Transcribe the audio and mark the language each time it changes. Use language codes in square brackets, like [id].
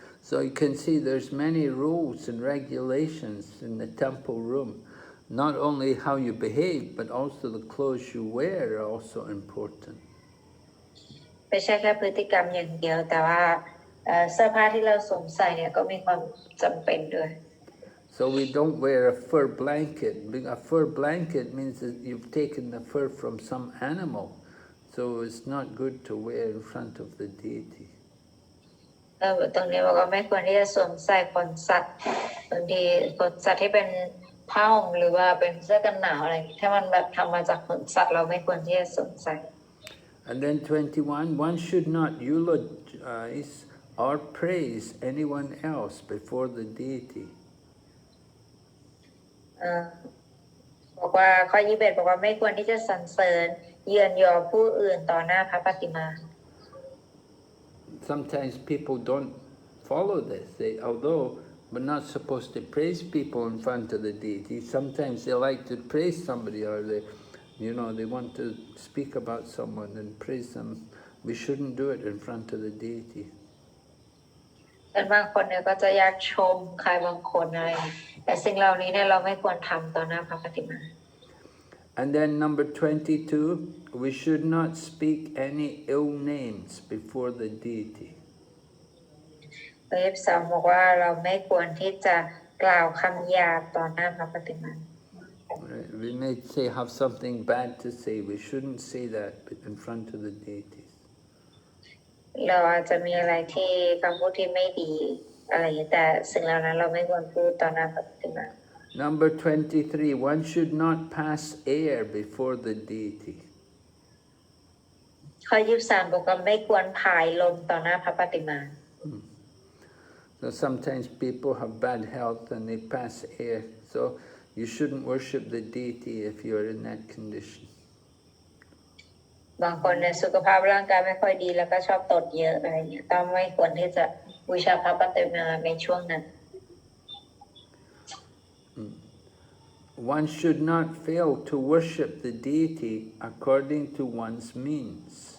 [en] So you can see there's many rules and regulations in the temple room. Not only how you behave, but also the clothes you wear are also important. [th] ไม่ใช่แค่พฤติกรรมอย่างเดียวแต่ว่าเสื้อผ้าที่เราสวมใส่เนี่ยก็มีความจำเป็นด้วย [en] So we don't wear a fur blanket. A fur blanket means that you've taken the fur from some animal. So it's not good to wear in front of the deity. [th] ตรงนี้บอกว่าไม่ควรที่จะสวมใส่ขนสัตว์บางทีขนสัตว์ที่เป็นผ้าห่มหรือว่าเป็นเสื้อกันหนาวอะไรถ้ามันแบบทำมาจากขนสัตว์เราไม่ควรที่จะสวมใส่ [en] And then 21, one should not eulogize or praise anyone else before the deity. [th] บอกว่าข้อ21บอกว่าไม่ควรที่จะสรรเสริญเยือนยอผู้อื่นต่อหน้าพระปฏิมา [en] Sometimes people don't follow this. Although we're not supposed to praise people in front of the deity, sometimes they like to praise somebody or they want to speak about someone and praise them. We shouldn't do it in front of the deity. [th] แต่บางคนเนี่ยก็จะอยากชมใครบางคนอะไรแต่สิ่งเหล่านี้เนี่ยเราไม่ควรทำต่อหน้าพระปฏิมา [en] And then number 22, we should not speak any ill names before the deity. [th] 23บอกว่าเราไม่ควรที่จะกล่าวคำหยาบต่อหน้าพระปฏิมา [en] We may have something bad to say. We shouldn't say that in front of the deities. [th] เราอาจจะมีอะไรที่คำพูดที่ไม่ดีอะไรแต่สิ่งเหล่านั้นเราไม่ควรพูดต่อหน้าพระปฏิมา [en] Number 23, one should not pass air before the deity. [th] ข้อ23บอกว่าไม่ควรผายลมต่อหน้าพระปฏิมา [en] So sometimes people have bad health and they pass air. So you shouldn't worship the deity if you're in that condition. [th] บางคนเนี่ยสุขภาพร่างกายไม่ค่อยดีแล้วก็ชอบตดเยอะอะไรอย่างเงี้ยต้องไม่ควรที่จะบูชาพระปฏิมาในช่วงนั้น [en] One should not fail to worship the deity according to one's means.